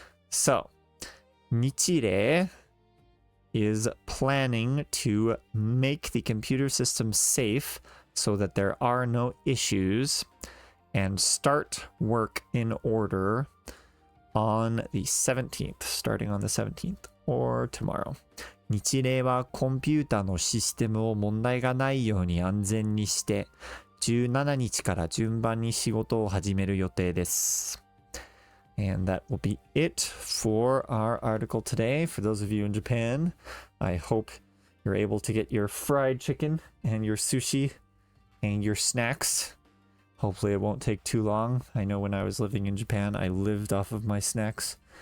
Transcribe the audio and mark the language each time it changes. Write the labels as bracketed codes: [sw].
[en] So 日例 is planning to make the computer system safe so that there are no issues and start work in order on the 17th, starting on the 17th or tomorrow. [ja] 日例はコンピュータのシステムを問題がないように安全にして17日から順番に仕事を始める予定です。 [en] And that will be it for our article today. For those of you in Japan, I hope you're able to get your fried chicken and your sushi and your snacks. Hopefully it won't take too long. I know when I was living in Japan, I lived off of my snacks.